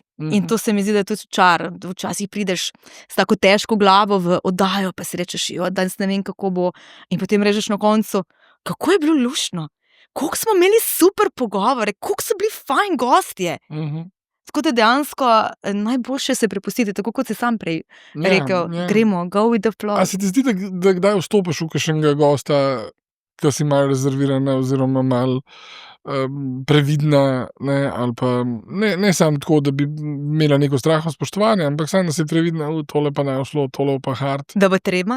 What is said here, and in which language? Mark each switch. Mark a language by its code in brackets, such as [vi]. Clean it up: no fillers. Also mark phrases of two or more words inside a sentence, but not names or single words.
[sl] In to se mi zdi, da je tudi čar. Včasih prideš s tako težko glavo v oddajo, pa si rečeš, danes ne vem, kako bo. In potem rečeš na koncu, kako je bilo luštno, koliko smo imeli super pogovore, koliko so bili fajn gostje. Tako da dejansko najboljše se prepustiti, tako kot si sam prej rekel, gremo, [en] go with the flow. [sl] A se ti zdi, da kdaj vstopiš v kakšnega gosta, ki si malo rezervirana oziroma malo previdna, ne, ali pa ne samo tako, da bi imela neko straho spoštovanje, ampak samo, da si previdna, tole pa ne šlo, tole pa hard. Da bo treba?